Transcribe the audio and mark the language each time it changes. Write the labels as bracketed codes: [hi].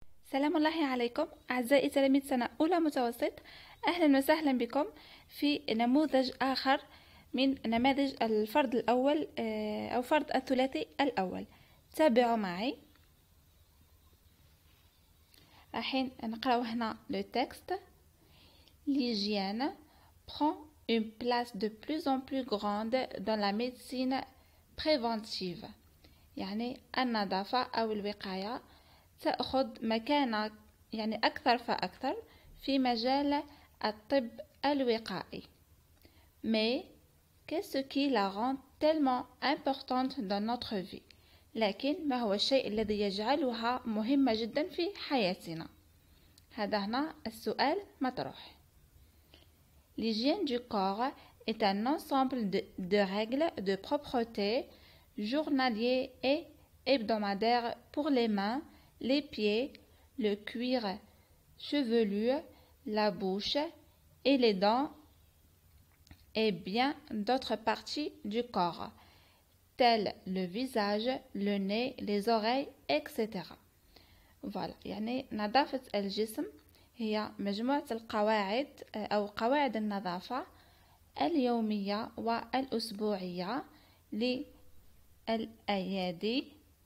[ar] سلام الله عليكم أعزائي تلاميذ سنة أولى متوسط. أهلا وسهلا بكم في نموذج آخر من نماذج الفرد الأول أو فرد الثلاثي الأول. تابعوا معي. راحين نقرأ هنا [fr] le texte. L'hygiène prend une place de plus en plus grande dans la médecine préventive. [ar] يعني النظافة أو الوقاية تأخذ مكانة أكثر فأكثر في مجال الطب الوقائي. [fr] Mais qu'est-ce qui la rend tellement importante dans notre vie؟ [ar] لكن ما هو الشيء الذي يجعلها مهمة جدا في حياتنا؟ هذا هنا السؤال مطروح. [fr] L'hygiène du corps est un ensemble de règles de propreté journaliers et hebdomadaires pour les mains, les pieds, le cuir chevelu, la bouche et les dents et bien d'autres parties du corps, telles le visage, le nez, les oreilles, etc. [ar] Voilà, يعني نظافة الجسم هي مجموعة القواعد أو قواعد النظافة اليومية والأسبوعية للأيادي.